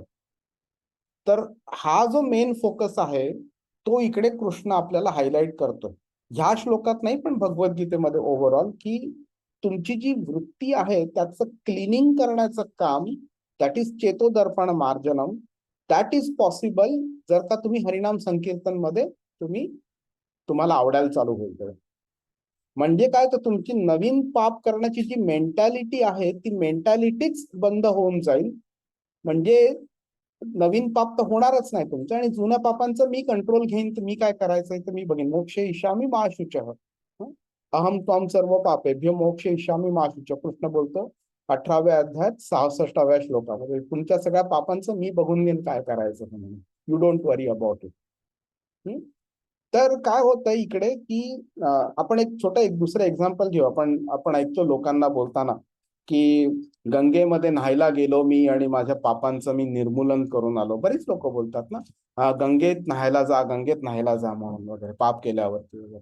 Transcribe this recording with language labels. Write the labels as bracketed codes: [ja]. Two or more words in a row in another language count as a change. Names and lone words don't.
[mr] तर हा जो [en] main focus [mr] आहे तो इकडे कृष्ण आपल्याला हायलाइट करतो, ह्या श्लोकात नाही पण भगवद्गीतेमध्ये ओव्हरऑल, की तुमची जी वृत्ती आहे त्याचं क्लिनिंग करण्याचं काम, [en] that is [sa] चेतोदर्पण मार्जनम, [en] that is [mr] पॉसिबल जर का तुम्ही हरिनाम संकीर्तन मध्ये तुम्हाला आवडायला चालू होईल. म्हणजे काय, तर तुमची नवीन पाप करण्याची जी मेंटॅलिटी आहे ती मेंटॅलिटीच बंद होऊन जाईल. म्हणजे नवीन पाप तर होणारच नाही तुमचं, आणि जुन्या पापांचं मी कंट्रोल घेईन. तर मी काय करायचंय तर मी बघेन. [sa] मोक्ष इष्यामी मा शुचः अहम त्वाम सर्व पापेभ्यो मोक्ष इष्यामी मा शुचः, [mr] कृष्ण बोलतो 18व्या अध्यायात 66व्या श्लोकामध्ये. तुमच्या सगळ्या पापांचं मी बघून घेईन काय करायचं म्हणून. [en] You don't worry about it. [mr] तर काय होतं इकडे की आपण एक दुसरं एक्झाम्पल घेऊ. आपण ऐकतो लोकांना बोलताना की गंगेमध्ये न्हायला गेलो मी आणि माझ्या पापांचं मी निर्मूलन करून आलो. बरीच लोक बोलतात ना, गंगेत न्हायला जा, गंगेत न्हायला जा म्हणून वगैरे, पाप केल्यावरती वगैरे.